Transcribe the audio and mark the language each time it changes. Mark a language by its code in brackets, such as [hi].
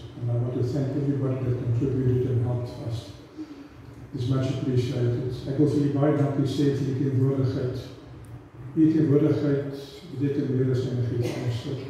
[en] And I want to thank everybody that contributed and helped us. It's much appreciated. [af] Ek wil vir julle baie dankie sê vir die teenwoordigheid. Die teenwoordigheid beteken meer as enigiets anders.